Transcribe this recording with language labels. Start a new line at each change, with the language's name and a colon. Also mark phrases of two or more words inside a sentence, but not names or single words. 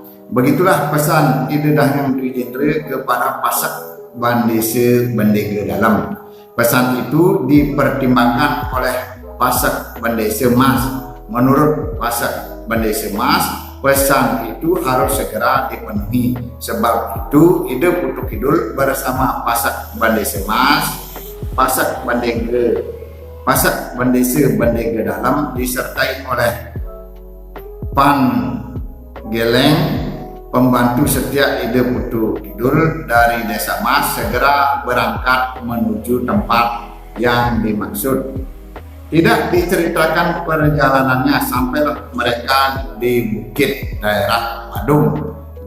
Indonesian: Begitulah pesan Ide dan Hyang Dwi Gendre kepada Pasak Bendese Bendege Dalam. Pesan itu dipertimbangkan oleh Pasak Bendese Mas. Menurut Pasak Bendese Mas, pesan itu harus segera dipenuhi. Sebab itu Ide Putu Kidul bersama Pasak Bendese Mas, Pasak Bendese Bendege Dalam disertai oleh Pan Geleng, pembantu setia Ide Putu Kidul dari Desa Mas, segera berangkat menuju tempat yang dimaksud. Tidak diceritakan perjalanannya, sampailah mereka di bukit daerah Badung.